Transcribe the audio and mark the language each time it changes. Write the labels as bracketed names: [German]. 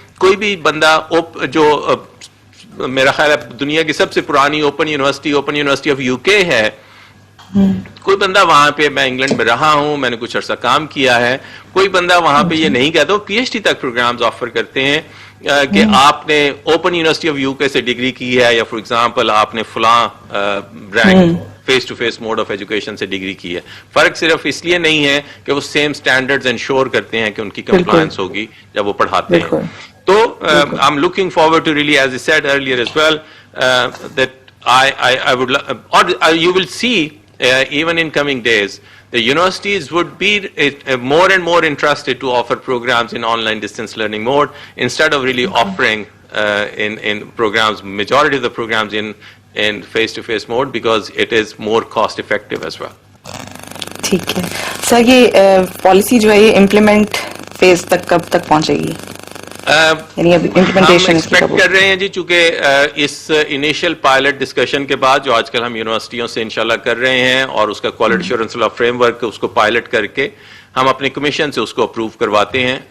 [Urdu] کوئی بھی بندہ جو میرا خیال ہے دنیا کی سب سے پرانی اوپن یونیورسٹی آف UK ہے, کوئی بندہ وہاں پہ, میں انگلینڈ میں رہا ہوں, میں نے کچھ عرصہ کام کیا ہے, کوئی بندہ وہاں پہ یہ نہیں کہتا, وہ PhD تک پروگرامز آفر کرتے ہیں کہ آپ نے اوپن یونیورسٹی آف UK سے ڈگری کی ہے, یا فار ایگزامپل آپ نے فلاں rank face to face mood of education سے ڈگری کی ہے. فرق صرف اس لیے نہیں ہے کہ وہ سیم اسٹینڈرڈز انشور کرتے ہیں کہ ان کی کمپلائنس ہوگی جب وہ پڑھاتے ہیں. [English] تو I am looking forward to really, as I said earlier as well, that I would, or you will see even in coming days, the universities would be more and more interested to offer programs in online distance learning mode instead of really offering in programs, majority of the programs in face-to-face mode, because it is more cost effective as well. [Urdu] ٹھیک ہے سر, یہ policy جو ہے یہ implement phase تک کب تک پہنچے گی؟ ہم ایکسپیکٹ کر رہے ہیں جی, چونکہ اس انیشل پائلٹ ڈسکشن کے بعد جو آج کل ہم یونیورسٹیوں سے انشاءاللہ کر رہے ہیں, اور اس کا کوالٹی ایشورنس لا فریم ورک اس کو پائلٹ کر کے ہم اپنے کمیشن سے اس کو اپروو کرواتے ہیں.